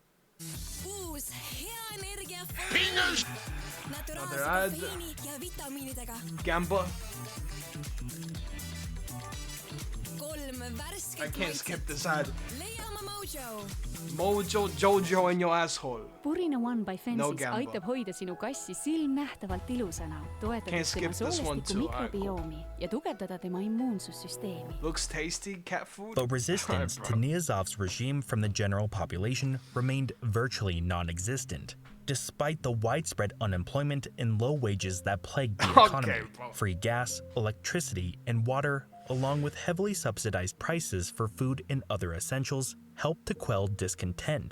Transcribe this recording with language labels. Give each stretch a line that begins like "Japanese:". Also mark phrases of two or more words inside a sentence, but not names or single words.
English: Another ad. Gamba. I can't skip this ad. Mojo Jojo in your asshole. Purina One by No Fences Gamba.
Estonian: aitab hoida sinu kassi silmnähtavalt ilusana, toetades tema soolestiku mikrobiomi ja tugevdada tema immuunsussüsteemi.
English: Looks tasty, cat food. But resistance to Niyazov's regime from the general population remained virtually non-existent. Despite the widespread unemployment and low wages that plagued the economy, free gas, electricity, and water, along with heavily subsidized prices for food and other essentials, helped to quell discontent.